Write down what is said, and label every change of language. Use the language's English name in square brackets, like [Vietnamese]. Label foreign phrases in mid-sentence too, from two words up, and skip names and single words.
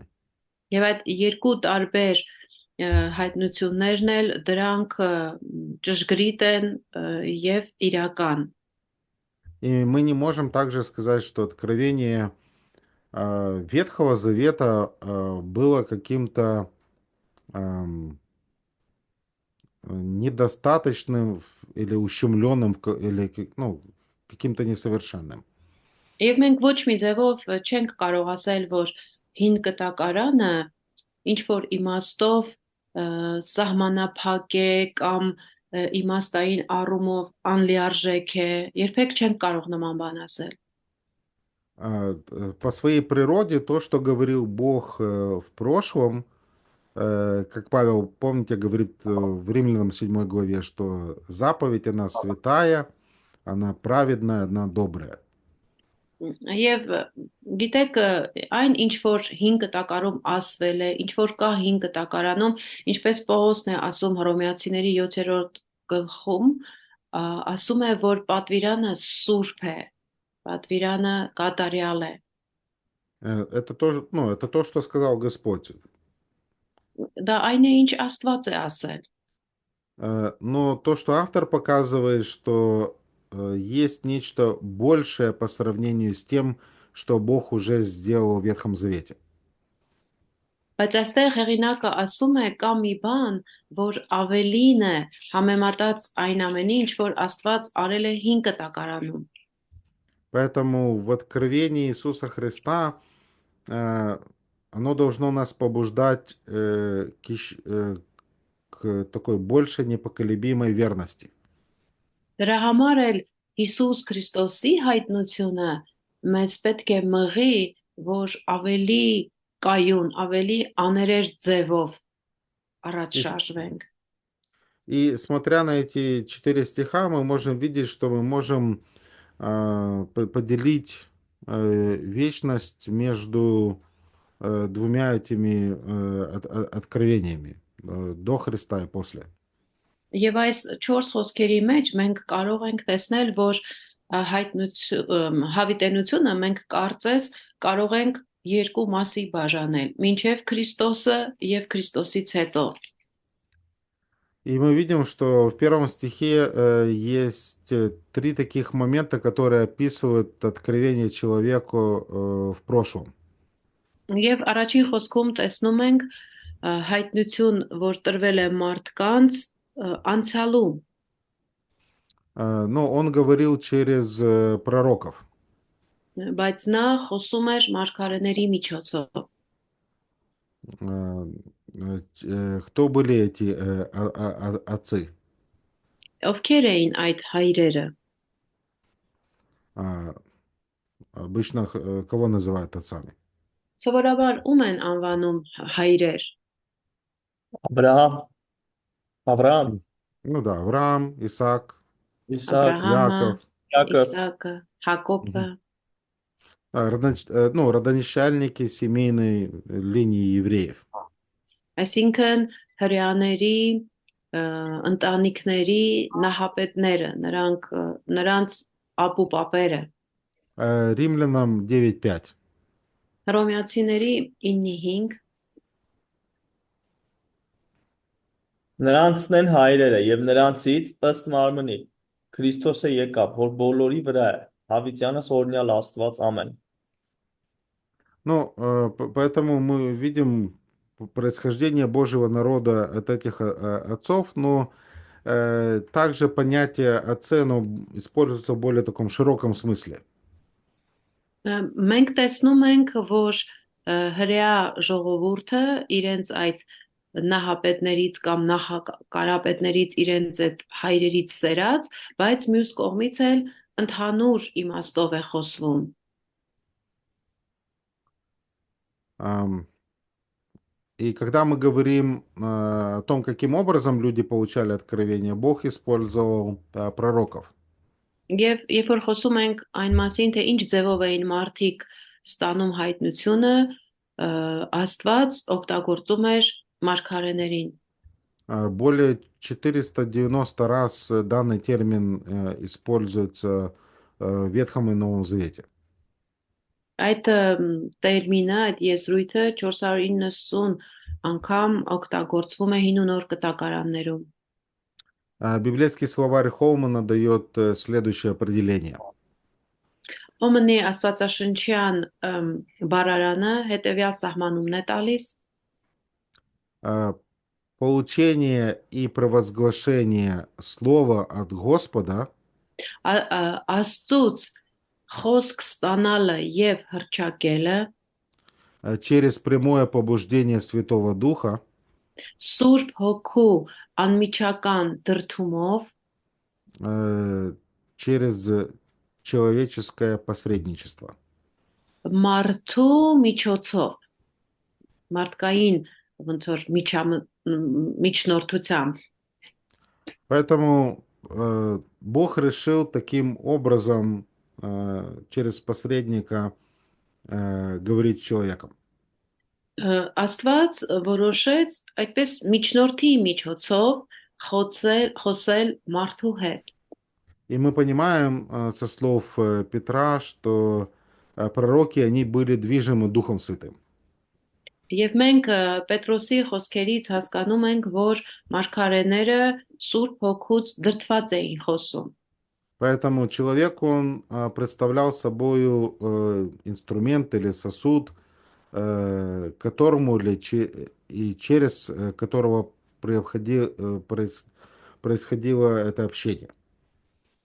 [Armenian] Եվ այդ երկու տարբեր հայտնություններն էլ դրանք ճշգրիտ են եւ իրական։ [Russian] И мы не можем также сказать, что откровение Ветхого Завета было каким-то недостаточным или ущемленным, или каким-то несовершенным. [Armenian] Եվ մենք ոչ մի ձևով չենք կարող ասել, որ հին կտակարանը ինչ որ իմաստով սահմանափակ է կամ իմաստային առումով անլիարժեք է, երբեք չենք կարող նման բան ասել։ [Russian] По своей природе то, что говорил Бог в прошлом, как Павел, помните, говорит в Римлянам 7 главе, что заповедь, она святая, она праведная, она добрая. [Armenian] Եվ գիտեք, այն ինչ որ հին կտակարում ասվել է, ինչ որ կա հին կտակարանում, ինչպես Պողոսն է ասում Հռոմեացիների 7-րդ գլխում, ասում է, որ պատվիրանը սուրբ է, պատվիրանը կատարյալ է։ [Russian] Это тоже, это то, что сказал Господь. [Armenian] Դա այն է, ինչ Աստված է ասել։ [Russian] Но то, что автор показывает, что есть нечто большее по сравнению с тем, что Бог уже сделал в Ветхом Завете. [Armenian] Բայց այստեղ հեղինակը ասում է կա մի բան, որ ավելին է համեմատած այն ամենի, ինչ որ Աստված արել է հին կտակարանում։ [Russian] Поэтому в откровении Иисуса Христа э, оно должно нас побуждать к такой большей непоколебимой верности. [Armenian] Դրա համար էլ Հիսուս Քրիստոսի հայտնությունը մեզ պետք է մղի, որ ավելի կայուն, ավելի աներեր ձևով առաջ [Russian] И, с- [Armenian] շարժվենք։ [Russian] и смотря на эти 4 стиха, мы можем видеть, что мы можем поделить вечность между двумя этими откровениями, до Христа и после. [Armenian] Եվ այս 4 խոսքերի մեջ մենք կարող ենք տեսնել, որ հավիտենությունը մենք կարծես կարող ենք երկու մասի բաժանել՝ մինչև Քրիստոսը եւ Քրիստոսից հետո։ [Russian] И мы видим, что в 1 стихе есть 3 таких момента, которые описывают откровение человеку в прошлом. [Armenian] Եվ առաջին խոսքում տեսնում ենք հայտնություն, որ տրվել է մարդկանց անցյալում, [Russian] Но он говорил через пророков. [Armenian] բայց նա խոսում էր մարգարեների միջոցով։ [Russian] Кто были эти отцы? [Armenian] Ովքեր էին այդ հայրերը։ [Russian] А, Обычно кого называют отцами? [Armenian] Սովորաբար ում են անվանում հայրեր։ Աբրահամ, Ավրահամ, [Russian] Ну да, Авраам, Исаак, [Armenian] Իսահակ, Աբրահամը, [Russian] Яков. [Armenian] Յակոբ, Իսակը, Հակոբը, Мгм. [Russian] Ну, родоначальники семейной линии евреев. [Armenian] այսինքն հрьяաների ընտանիքների նահապետները, նրանց ապուպապերը։ [Russian] Римлянам 9:5. [Armenian] Հռոմեացիների 9:5 նրանցն են հայրերը եւ նրանցից ըստ մարմնի Քրիստոսը եկավ, որ բոլորի վրա է, հավիտյանս օրհնյալ Աստված ամեն։ [Russian] Ну, поэтому мы видим происхождение Божьего народа от этих отцов, но также понятие отцы, оно используется в более таком широком смысле. [Armenian] մենք տեսնում ենք, որ հрья ժողովուրդը իրենց այդ նահապետներից կամ նահակարապետներից իրենց այդ հայրերից սերած, բայց մյուս կողմից էլ ընդհանուր իմաստով է խոսվում։ [Russian] Ам, И когда мы говорим о том, каким образом люди получали откровение, Бог использовал пророков. [Armenian] Եվ երբ որ խոսում ենք այն մասին, թե ինչ ձևով էին մարդիկ ստանում հայտնությունը, Աստված օգտագործում էր մարգարեներին։ [Russian] Более 490 раз данный термин используется в Ветхом и Новом Завете. [Armenian] Այդ տերմինը, այդ եզրույթը 490 անգամ օգտագործվում է հին ու նոր կտակարաններում։ [Russian] Библейский словарь Холмана дает следующее определение. [Armenian] Օմնի աստվածաշնչյան բառարանը հետևյալ սահմանումն է տալիս. [Russian] Получение и провозглашение слова от Господа [Armenian] Աստծուց խոսք ստանալը եւ հռչակելը [Russian] через прямое побуждение Святого Духа [Armenian] Սուրբ Հոգու անմիջական դրդումով [Russian] через человеческое посредничество. [Armenian] մարդու միջոցով մարդկային ոնց որ միջնորդությամբ [Russian] Поэтому Бог решил таким образом через посредника говорить с человеком. [Armenian] Աստված որոշեց այդպես միջնորդի միջոցով խոսել մարդու հետ։ [Russian] И мы понимаем со слов Петра, что пророки, они были движимы Духом Святым. [Armenian] Եվ մենք Պետրոսի խոսքերից հասկանում ենք, որ մարգարեները Սուրբ Հոգուց дրդված էին խոսում։ [Russian] Поэтому человек, он представлял собою инструмент или сосуд, которому и через которого происходило это общение.